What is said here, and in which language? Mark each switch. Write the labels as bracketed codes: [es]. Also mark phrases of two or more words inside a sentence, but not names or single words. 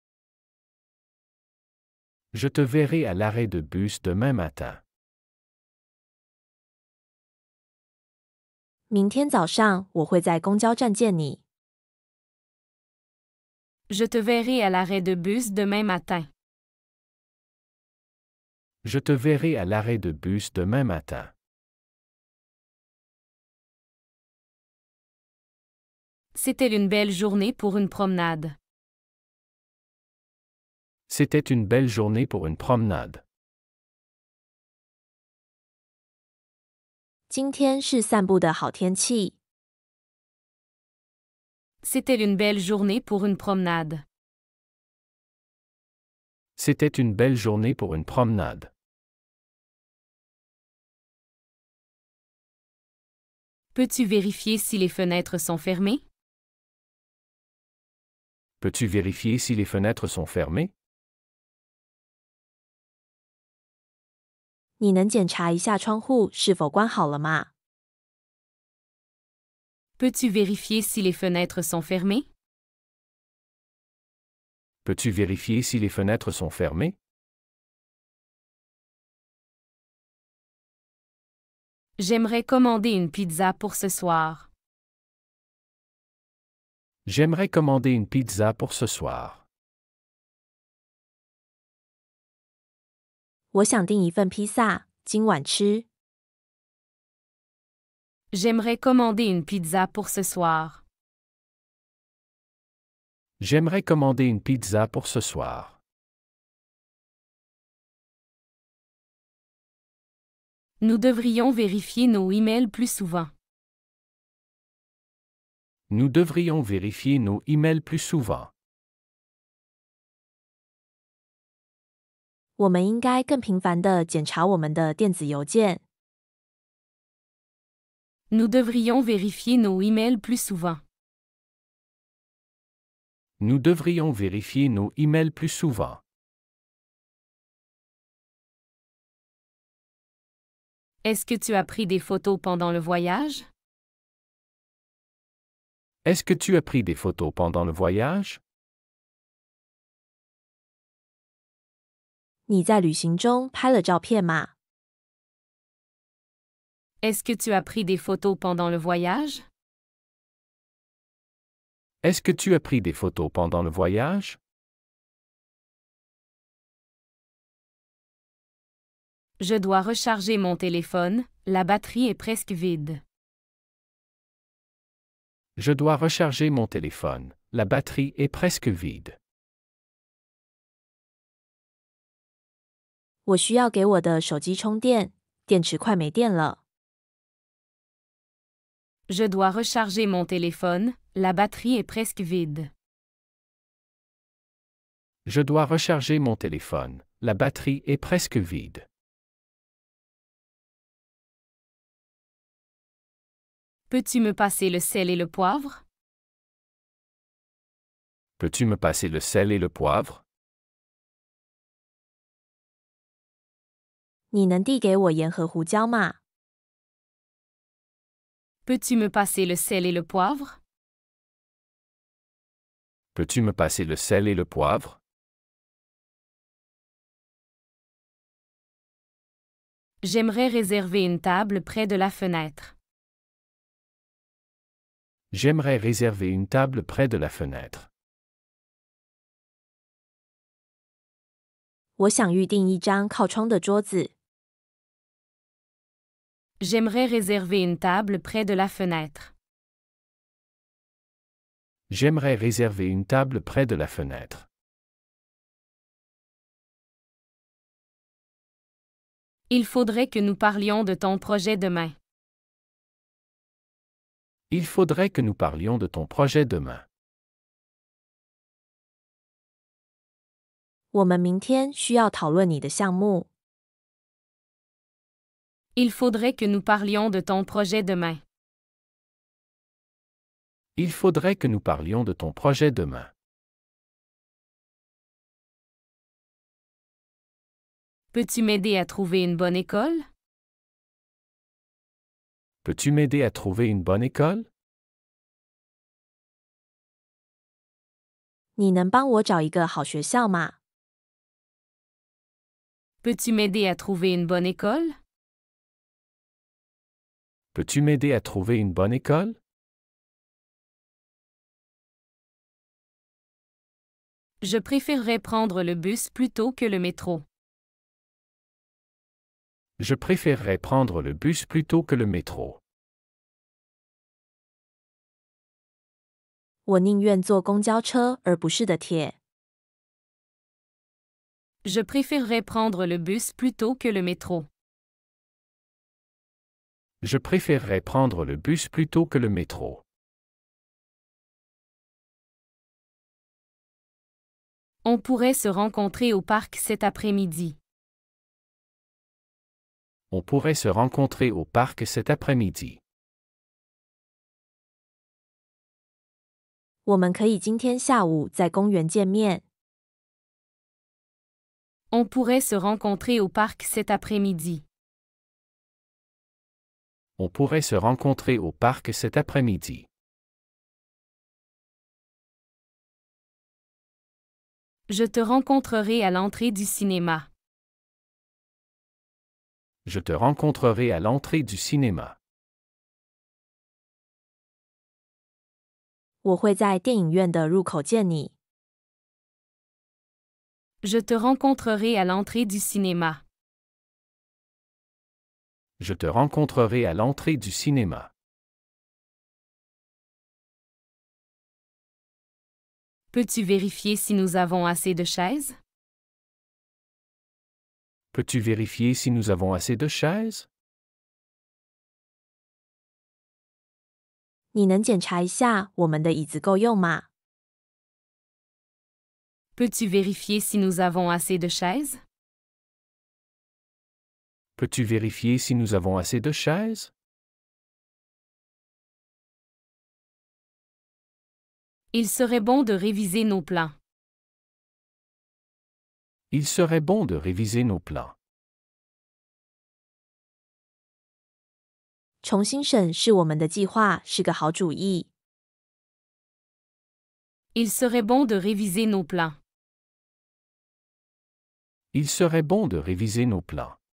[fr] Je te verrai à l'arrêt de bus demain matin. [zh] 明天早上我会在公交站见你。 [fr] Je te verrai à l'arrêt de bus demain matin. Je te verrai à l'arrêt de bus demain matin. C'était une belle journée pour une promenade. C'était une belle journée pour une promenade. [zh] 今天是散步的好天气。 [fr] C'était une belle journée pour une promenade. C'était une belle journée pour une promenade. Peux-tu vérifier si les fenêtres sont fermées? Peux-tu vérifier si les fenêtres sont fermées? [zh] 你能检查一下窗户是否关好了吗？ [fr] Peux-tu vérifier si les fenêtres sont fermées? Peux-tu vérifier si les fenêtres sont fermées? J'aimerais commander une pizza pour ce soir. J'aimerais commander une pizza pour ce soir. [zh] 我想订一份披萨，今晚吃。 [fr] J'aimerais commander une pizza pour ce soir. J'aimerais commander une pizza pour ce soir. Nous devrions vérifier nos emails plus souvent. Nous devrions vérifier nos emails plus souvent. [zh] 我们应该更频繁地检查我们的电子邮件。 [fr] Nous devrions vérifier nos emails plus souvent. Nous devrions vérifier nos emails plus souvent. Est-ce que tu as pris des photos pendant le voyage? Est-ce que tu as pris des photos pendant le voyage? [zh] 你在旅行中拍了照片吗？ [fr] Est-ce que tu as pris des photos pendant le voyage? Est-ce que tu as pris des photos pendant le voyage? Je dois recharger mon téléphone, la batterie est presque vide. Je dois recharger mon téléphone. La batterie est presque vide. [zh] 我需要给我的手机充电，电池快没电了。 [fr] Je dois recharger mon téléphone, la batterie est presque vide. Je dois recharger mon téléphone. La batterie est presque vide. Peux-tu me passer le sel et le poivre? Peux-tu me passer le sel et le poivre? [zh] 你能递给我盐和胡椒吗？ [fr] Peux-tu me passer le sel et le poivre? Peux-tu me passer le sel et le poivre? J'aimerais réserver une table près de la fenêtre. J'aimerais réserver une table près de la fenêtre. [zh] 我想预订一张靠窗的桌子。 [fr] J'aimerais réserver une table près de la fenêtre. J'aimerais réserver une table près de la fenêtre. Il faudrait que nous parlions de ton projet demain. Il faudrait que nous parlions de ton projet demain. [zh] 我们明天需要讨论你的项目。 [fr] Il faudrait que nous parlions de ton projet demain. Il faudrait que nous parlions de ton projet demain. Peux-tu m'aider à trouver une bonne école? Peux-tu m'aider à trouver une bonne école? [zh] 你能帮我找一个好学校吗？ [fr] Peux-tu m'aider à trouver une bonne école? Peux-tu m'aider à trouver une bonne école? Je préférerais prendre le bus plutôt que le métro. Je préférerais prendre le bus plutôt que le métro. [zh] 我宁愿坐公交车而不是的铁。 [fr] Je préférerais prendre le bus plutôt que le métro. Je préférerais prendre le bus plutôt que le métro. On pourrait se rencontrer au parc cet après-midi. On pourrait se rencontrer au parc cet après-midi. [zh] 我们可以今天下午在公园见面。 [fr] On pourrait se rencontrer au parc cet après-midi. On pourrait se rencontrer au parc cet après-midi. Je te rencontrerai à l'entrée du cinéma. Je te rencontrerai à l'entrée du cinéma. [zh] 我会在电影院的入口见你。 [fr] Je te rencontrerai à l'entrée du cinéma. Je te rencontrerai à l'entrée du cinéma. Peux-tu vérifier si nous avons assez de chaises? Peux-tu vérifier si nous avons assez de chaises? [zh] 你能检查一下我们的椅子够用吗？ [fr] Peux-tu vérifier si nous avons assez de chaises? Peux-tu vérifier si nous avons assez de chaises? Il serait bon de réviser nos plans. Il serait bon de réviser nos plans. [zh] 重新审视我们的计划是个好主意。 [fr] Il serait bon de réviser nos plans. Il serait bon de réviser nos plans.